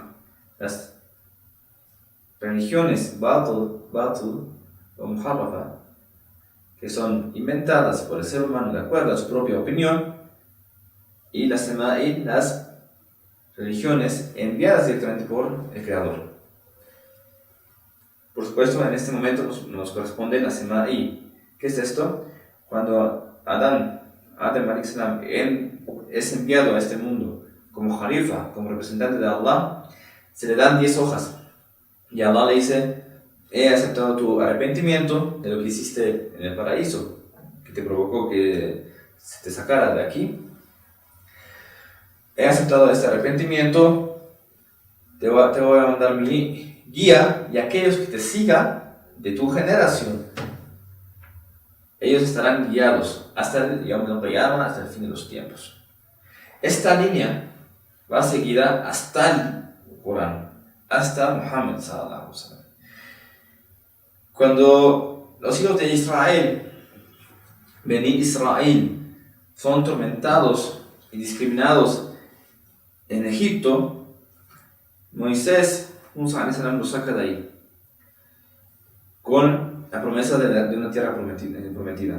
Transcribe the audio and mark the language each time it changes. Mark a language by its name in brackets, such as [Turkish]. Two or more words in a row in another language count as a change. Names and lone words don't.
[Spanish] Las religiones Batil o Muharrafa, que son inventadas por el ser humano de acuerdo a su propia opinión, y las Sama'i, las religiones enviadas directamente por el Creador. Por supuesto, en este momento nos corresponde la Sama'i. ¿Qué es esto? Cuando Adán [Arabic] عليه السلام [Spanish] es enviado a este mundo como Khalifa, como representante de Allah, se le dan 10 hojas. Y Allah le dice: he aceptado tu arrepentimiento de lo que hiciste en el paraíso, que te provocó que se te sacara de aquí. He aceptado este arrepentimiento, te voy a mandar mi guía, y aquellos que te sigan de tu generación, ellos estarán guiados hasta hasta el fin de los tiempos. Esta línea va seguida hasta el Corán, hasta Muhammad [Arabic] صلى الله عليه وسلم. [Spanish] Cuando los hijos de Israel, [Arabic] بني إسرائيل, [Spanish] son tormentados y discriminados en Egipto, Moisés, Musa los saca de ahí con la promesa de una tierra prometida.